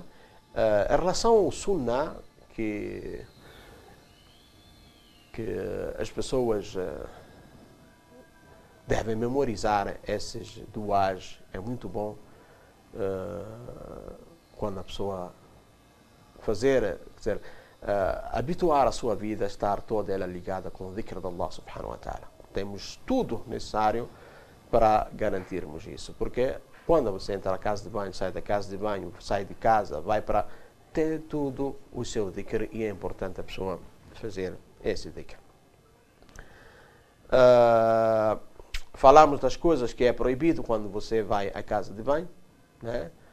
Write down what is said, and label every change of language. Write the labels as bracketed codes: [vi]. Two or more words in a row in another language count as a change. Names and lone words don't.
[pt] Em relação ao sunnah, que as pessoas devem memorizar esses duas, é muito bom. Quando a pessoa habituar a sua vida a estar toda ela ligada com o dhikr de Allah [ar] سبحانه وتعالى. [pt] Temos tudo necessário para garantirmos isso. Porque quando você entra na casa de banho, sai da casa de banho, sai de casa, vai para ter tudo o seu dhikr, e é importante a pessoa fazer esse dhikr. Falamos das coisas que é proibido quando você vai à casa de banho, né?